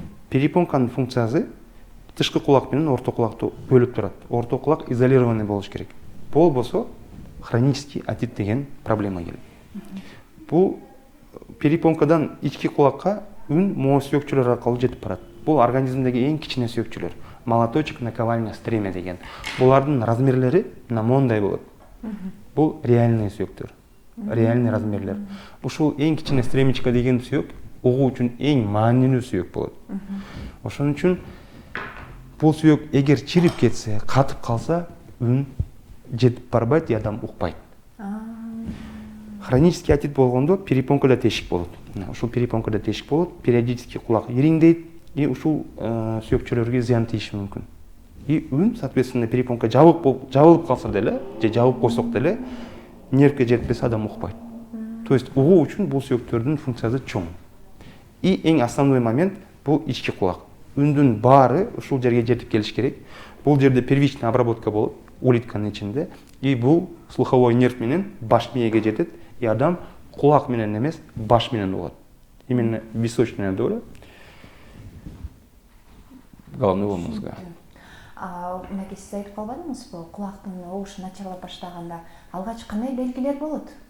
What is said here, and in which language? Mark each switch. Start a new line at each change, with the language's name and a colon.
Kyrgyz: Перепонканын функциясы тышкы кулак менен орто кулакты бөлүп турат. Орто кулак изолированный болуш керек. Болбосо хронический отит деген проблема келет. Бул перепонкадан ички кулакка үн моо сүйөкчөлөр аркылуу жетип барат. Бул организмдеги эң кичине сүйөкчөлөр. Молоточек, наковальня, стремя деген. Булардын размерлери мондай болот. Бул реальный сүйөктөр. Реальный размерлер. Ушул эң кичине стремечка деген сүйөк угуу үчүн эң маанилүү сүйөк болот. Ошон үчүн бул сүйөк эгер чирип кетсе, катып калса, үн жетип барбайт, адам укпайт. Хронический отит болгондо перепонкада тешик болот. Ушул перепонкада тешик болот, периодически кулак ириңдейт и ушул сүйөкчөлөргө зыян тийиши мүмкүн. И үн, соответственно, перепонка жабылып калса деле, же жабып койсок деле, нервге жетпесе адам укпайт. То есть угуу үчүн бул сүйөктөрдүн функциясы чоң. И эң основной момент бул ички кулак. Үндүн баары ушул жерге жетип келиш керек. Бул жерде первичный обработка болот, улитканын ичинде. И бул слуховой нерв менен баш мээге жетет. И адам кулак менен эмес, баш менен угат.
Russian: Именно височная доля головного мозга.
Kyrgyz: Мынакей сиз айтып калбадыңызбы, кулактын угушу начарлап баштаганда алгач кандай белгилер болот?